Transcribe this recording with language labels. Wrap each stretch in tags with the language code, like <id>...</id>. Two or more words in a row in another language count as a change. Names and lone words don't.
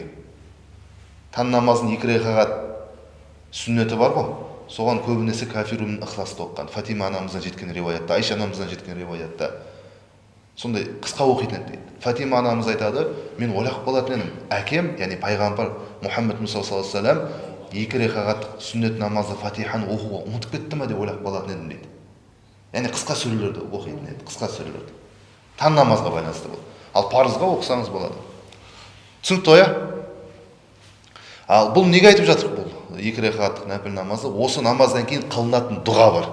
<kk>Таң намазын 2 ракағат сүннеті бар ғой. Соған көбінесе Кафирун мен Ихласты оққан. Фатима анамыздан жеткен риwayatта, Айша анамыздан жеткен риwayatта сондай қысқа оқитын еді дейді. Фатима анамыз айтады, мен ойлап қалатын едім, әкем, яғни пайғамбар Мұхаммед Мұса</kk> <ar>صلى الله عليه وسلم</ar> <kk>2 ракағат сүннет намазды Фатиханы оқуға ұмытып кетті ме деп ойлап қалатын едім дейді. Яғни қысқа сүрелерді оқитын еді, қысқа сүрелерді. Таң намазға байланысты болды. Ал парызға оқысаңыз болады. Түсінікті ғой? Ал бұл неге айтып жатыр бұл? 2 ракағаттық нәпіл намазы, осы намаздан кейін қылынатын дұға бар.</kk>